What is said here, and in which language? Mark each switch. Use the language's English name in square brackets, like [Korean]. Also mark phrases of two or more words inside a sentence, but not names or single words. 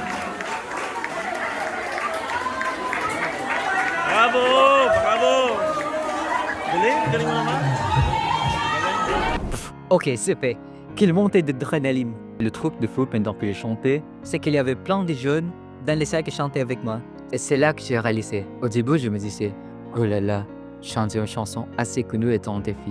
[French] Bravo! [Filipino] Galing mo naman. [French] Ok, c'est fait. Quelle montée d'adrénaline. Le truc de fou pendant que je chantais, c'est qu'il y avait plein de jeunes dans les salles qui chantaient avec moi. Et c'est là que j'ai réalisé. Au début, je me disais, oh là là, chanter une chanson assez connue est un défi.